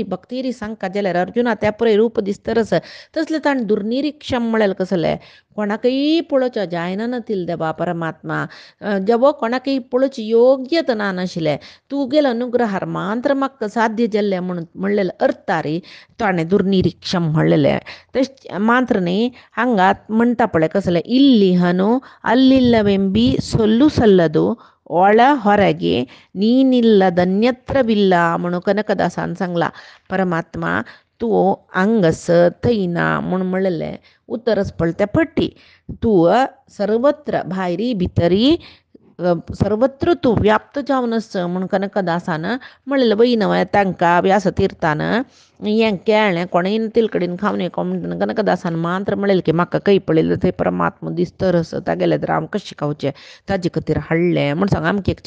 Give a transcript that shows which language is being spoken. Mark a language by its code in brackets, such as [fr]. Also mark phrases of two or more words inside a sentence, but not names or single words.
[kok] भक्तीरी सांगता जाल्यार अर्जुना त्या पळय रूप दिसतरस तसलें ताणें दुर्निरीक्ष म्हळें कसलें कोणाकय पळोवचें जायना नातिल देवा परमात्मा जेवो कोणाकय पळोवचें योग्यत ना नाशिल्लें तुगेल अनुग्रहार मात्र म्हाका साध्य जाल्लें म्हणून म्हणलेलें अर्थारी ताणें दुर्निरीक्ष म्हणलेलें तशें मात्र न्ही हांगा म्हणटा पळय कसलें [kn] ಇಲ್ಲಿ ಹನು ಅಲ್ಲಿಲ್ಲವೆಂಬಿ ಸೊಲ್ಲು ಸಲ್ಲದು ಒಳ ಹೊರಗೆ [kok] ನೀನಿಲ್ಲದನ್ಯತ್ರವಿಲ್ಲ म्हणून कनकदासान सांगला परमात्मा तू अंगस थैना म्हूण म्हणलेलें उतरच पळय त्या पट्टी तू सर्वत्र भायरी भितरी सर्वत्र तू व्याप्त जावन आस म्हूण कनकदासान म्हणलेलें वय नवय तांकां व्यासतीर्थान हें केळ्ळें कोणेय तिलकडेन खावने कोण कनकदासान मात्र म्हणलेलें की म्हाका खंय पळयलें थंय परमात्मा दिसतरस तागेले तर हांव कशें खावचें ताजे खातीर हाडलें म्हूण सांग आमकां एक